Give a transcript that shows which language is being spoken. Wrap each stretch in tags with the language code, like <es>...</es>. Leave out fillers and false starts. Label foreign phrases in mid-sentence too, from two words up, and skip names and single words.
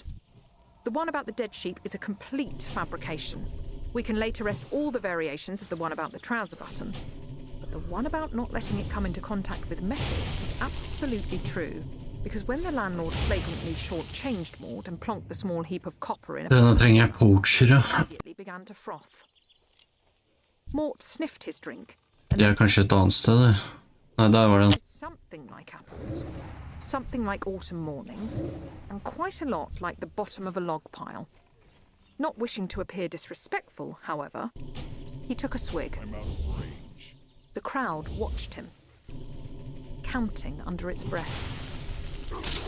<en>The one about the dead sheep is a complete fabrication. We can later rest all the variations of the one about the trouser button. But the one about not letting it come into contact with metal is absolutely true, because when the landlord flagrantly short-changed Mort and plonked the small heap of copper in a</en> <no>Denne trenger jeg poachere.</no> <en>immediately began to froth. Mort sniffed his drink. And</en> <no>Det er kanskje et annet sted, det. Nei, der var den.</no> <en>something like apples, something like autumn mornings, and quite a lot like the bottom of a log pile. Not wishing to appear disrespectful, however, he took a swig. The crowd watched him, counting under its breath.</en>